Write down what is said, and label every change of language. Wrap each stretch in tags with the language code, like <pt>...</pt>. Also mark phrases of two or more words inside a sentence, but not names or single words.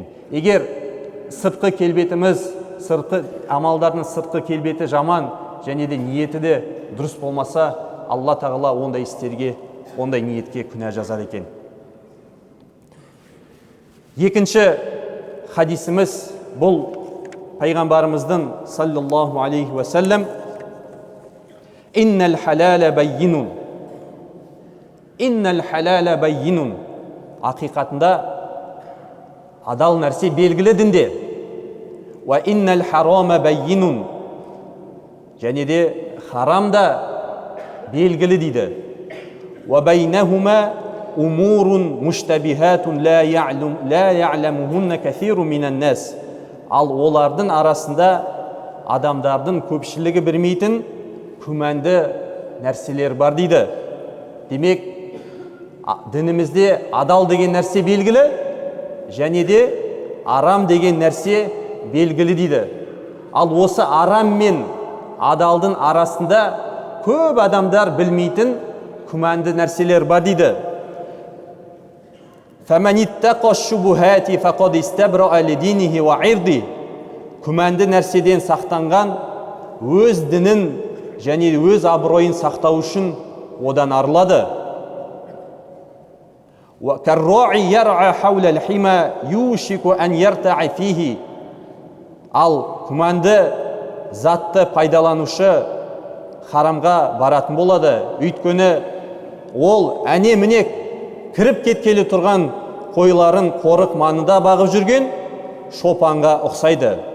<kk>Егер сыртқы келбетіміз, амалдардың сыртқы келбеті жаман және де ниеті де дұрыс болмаса, Алла Тағала ондай істерге, ондай ниетке күнә жазады екен. Екінші хадисіміз бұл пайғамбарымыздың</kk> <ar>صلى الله عليه وسلم: «إن الحلال بين». «إن الحلال بين».</ar> <kk>Ақиқатында адал нәрсе белгілі дінде.</kk> <ar>«وإن الحرام بين».</ar> <kk>Және де харам да белгілі дейді.</kk> <ar>«وبينهما أمور مشتبهات لا يعلمهن كثير من الناس».</ar> <kk>Ал олардың арасында адамдардың көпшілігі білмейтін күмәнді нәрселер бар дейді. Демек, дінімізде адал деген нәрсе белгілі, және де арам деген нәрсе белгілі дейді. Ал осы арам мен адалдың арасында көп адамдар білмейтін күмәнді нәрселер бар дейді.</kk> <ar>فَمَنِ اتَّقَى الشُّبُهَاتِ فَقَدْ اسْتَبْرَأَ لِدِينِهِ وَعِرْضِهِ.</ar> <kk>Күмәнді нәрседен сақтанған өз дінін және өз абыройын сақтау үшін одан арылады.</kk> <ar>وَكَالرَّاعِ يَرْعَى حَوْلَ الْحِمَى يُوشِكُ أَنْ يَرْتَعَ فِيهِ.</ar> <kk>Ал күмәнді затты пайдаланушы харамға баратын болады. Өйткені ол әне-міне кіріп кеткелі тұрған қойларын қорық маңында бағып жүрген шопанға ұқсайды.</kk>